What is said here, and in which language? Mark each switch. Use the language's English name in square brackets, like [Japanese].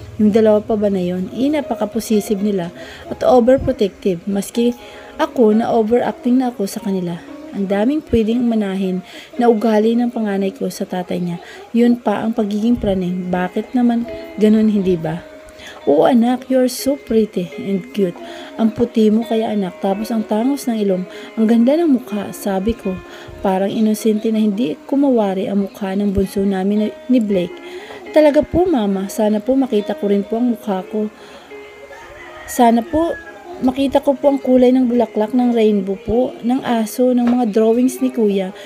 [Filipino] Yung dalawa pa ba na yun, napaka-possessive nila at overprotective, maski ako na overacting na ako sa kanila. Ang daming pwedeng manahin na ugali ng panganay ko sa tatay niya. Yun pa ang pagiging praning. Bakit naman ganun, hindi ba? Oo anak, [English] you're so pretty and cute. [Filipino] Ang puti mo kaya anak, tapos ang tangos ng ilong. Ang ganda ng mukha, sabi ko. Parang inosente na hindi kumawari ang mukha ng bunso namin ni Blake. Talaga po Mama, sana po makita ko rin po ang mukha ko. Sana po makita ko po ang kulay ng bulaklak ng rainbow po, ng aso, ng mga drawings ni Kuya.